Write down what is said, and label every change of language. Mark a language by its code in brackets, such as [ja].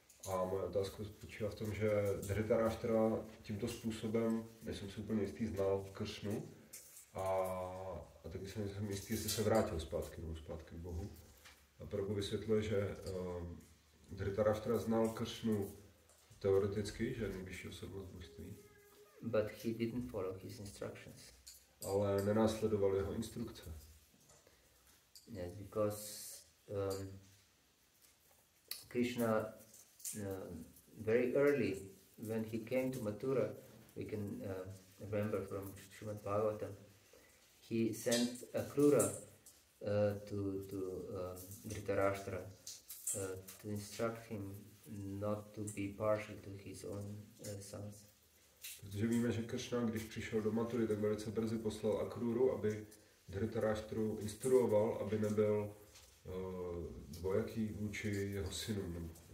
[cs] A moje otázka spočívá v tom, že Dhritarashtra tímto způsobem, nejsem si úplně jistý, znal Kršnu a taky jsem jistý, jestli se vrátil zpátky k Bohu. A Prabhu vysvětluje, že Dhritarashtra znal Kršnu teoreticky, že je nejvyšší osobnost božství. [en] But he didn't follow his instructions. [cs] Ale nenásledoval jeho instrukce. [en] Yes, because Krishna very early, when he came to Mathura, we can remember from Srimad Bhagavatam, he sent Akrura to Dhritarashtra to instruct him not to be partial to his own sons. [cs] Protože víme, že Kršna, když přišel do Matury, tak velice brzy poslal Akruru, aby Dhritarashtru instruoval, aby nebyl dvojaký vůči jeho synům.